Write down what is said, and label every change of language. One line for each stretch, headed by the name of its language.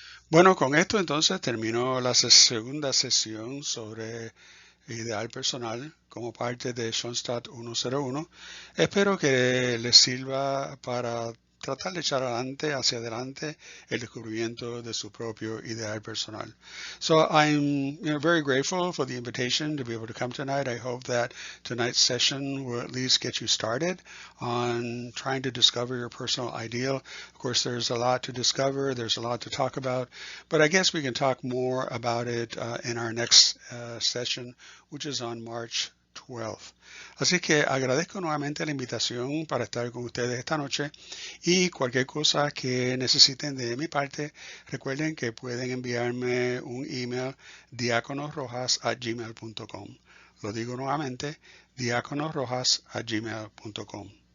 Spanish: Bueno, con esto entonces terminó la segunda sesión sobre ideal personal como parte de Schoenstatt 101. Espero que les sirva para tratar de echar hacia adelante el descubrimiento de su propio ideal personal.
English: So I'm very grateful for the invitation to be able to come tonight. I hope that tonight's session will at least get you started on trying to discover your personal ideal. Of course, there's a lot to discover. There's a lot to talk about. But I guess we can talk more about it in our next session, which is on March 12th.
Spanish: Así que agradezco nuevamente la invitación para estar con ustedes esta noche y cualquier cosa que necesiten de mi parte, recuerden que pueden enviarme un email diáconorrojas@gmail.com. Lo digo nuevamente, diáconorrojas@gmail.com.